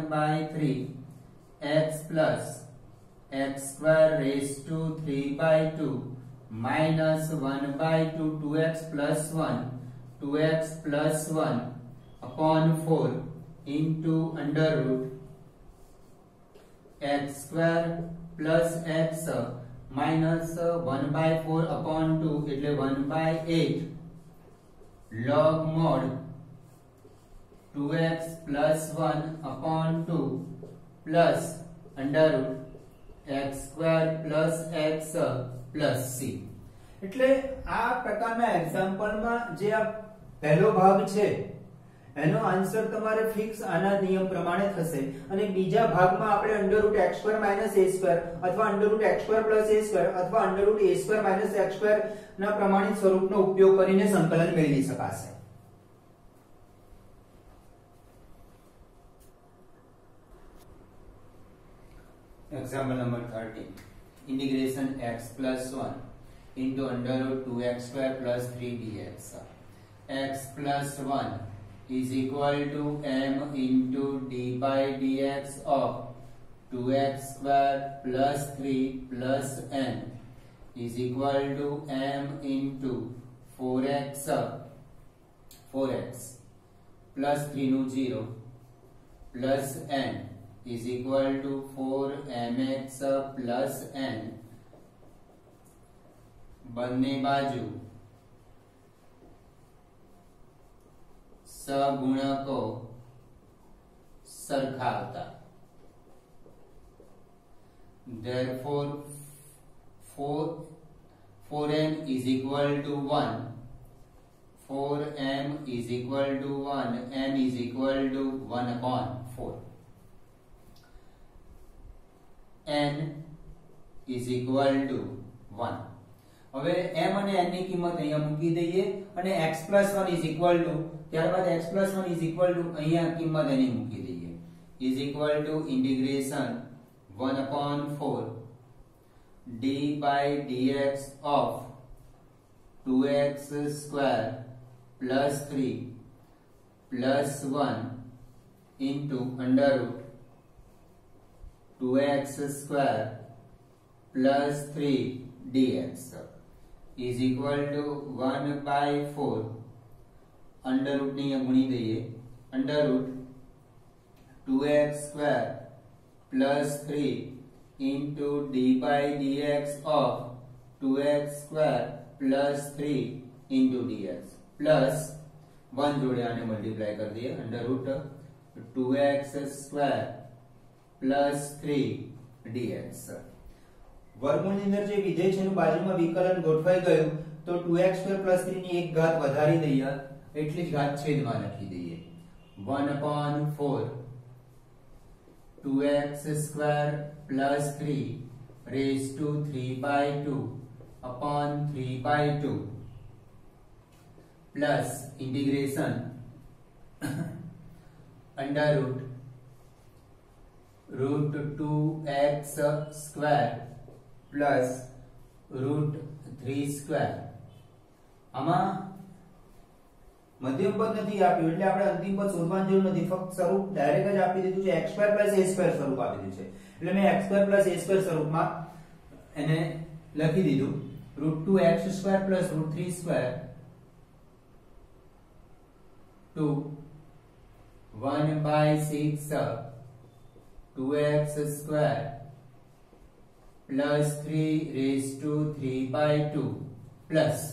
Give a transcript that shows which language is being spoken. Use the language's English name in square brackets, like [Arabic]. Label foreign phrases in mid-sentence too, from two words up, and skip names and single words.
[English] by 3 x plus x square raised to 3 by 2 minus 1 by 2 2x plus 1 2x plus 1 upon 4 into under root x square plus x minus 1 by 4 upon 2 એટલે 1 by 8 log mod 2x plus 1 upon 2 plus under root x square plus x plus c [Gujarati] એટલે આ પ્રકારના એક્ઝામ્પલમાં જે આ પહેલો ભાગ છે એનો આન્સર તમારે ફિક્સ આના નિયમ પ્રમાણે થશે અને બીજા ભાગમાં આપણે [English] under root x square minus a square [Gujarati] અથવા [English] under root x square plus a square [Gujarati] અથવા [English] under root a square minus x square [Gujarati] ના પ્રમાણિત સ્વરૂપનો ઉપયોગ કરીને સંકલન મેળવી શકાશે. [English] Example number 13. Integration x plus 1 into under root 2x square plus 3 dx. X plus 1 is equal to m into d by dx of 2x square plus 3 plus n is equal to m into 4x plus 3 no 0 plus n is equal to 4mx plus n [Gujarati] બંને બાજુ સગુણકો સરખા હતા. [English] Therefore 4m is equal to 1, 4m is equal to 1, m is equal to 1 upon 4. n is equal to 1. [Gujarati] હવે m અને n ની કિંમત અહીંયા મૂકી દઈએ અને [English] x plus 1 is equal to ત્યારબાદ x plus 1 is equal to [Gujarati] અહીંયા કિંમત એની મૂકી દઈએ [English] is equal to integration 1 upon 4 d by dx of 2x square plus 3 plus 1 into under root 2x square plus 3 dx is equal to 1 by 4 under root [Gujarati] ની ગુણી દઈએ [English] under root 2x square plus 3 into d by dx of 2x square plus 3 into dx plus 1 [Gujarati] જોડે આને મલ્ટીપ્લાય કરી દઈએ [English] under root 2x square plus 3 dx. [Gujarati] વર્ગમૂળની અંદર જે વિધેય છે એનું બાજુમાં વિકલન ગોઠવાઈ ગયું તો [English] 2x square plus 3 [Gujarati] ની એક ઘાત વધારી દઈએ એટલી જ ઘાત છેદમાં લખી દઈએ [English] 1 upon 4 2x square plus 3 raised to 3 by 2 upon 3 by 2 plus integration under root 2x square plus root 3 square. [Gujarati] આમાં મધ્યમ પદ નથી આપ્યું એટલે આપણે અંતિમ પદ શોધવાની જરૂર નથી, ફક્ત સ્વરૂપ ડાયરેક્ટ જ આપી દીધું છે [English] x square plus a square [Gujarati] સ્વરૂપ આપી દીધું છે એટલે મેં [English] x square plus a square [Gujarati] સ્વરૂપમાં એને લખી દીધું [English] root 2x square plus root 3 square to 1 by 6 2x square plus 3 raised to 3 by 2 plus